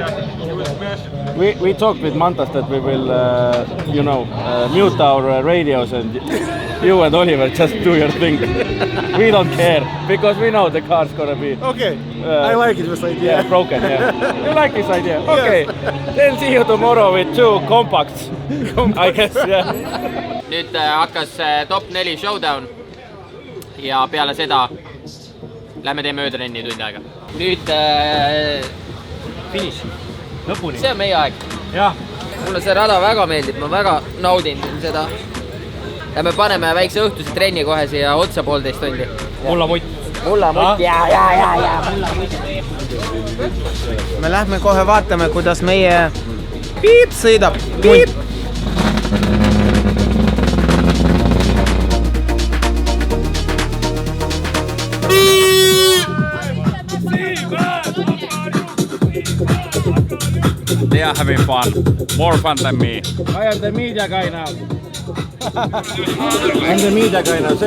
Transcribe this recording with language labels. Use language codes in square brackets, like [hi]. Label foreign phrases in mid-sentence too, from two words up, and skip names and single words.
[en] We talked with Mantas that we will, mute our radios and you and Oliver just do your thing. We don't care because we know the car's gonna be... Okay, I like it, this idea. Yeah, broken, yeah. You like this idea? Okay, then see you tomorrow with 2 compacts, I guess, yeah. [et] Nüüd hakkas [en] top 4 showdown [et] ja peale seda lähme teeme öötrenni tund aega. Nüüd finish, lõpuni. See on meie aeg. Jah. Mulle see rada väga meeldib, ma väga naudin seda. Ja me paneme väikse õhtuse trenni kohe siia otsa 1,5 tundi. Mullamutt. Mullamutt, jaa, mullamutt. Me lähme kohe vaatame, kuidas meie piip sõidab. Piip! [en] They are having fun. More fun than me. I am the media guy now. I'm the media guy now.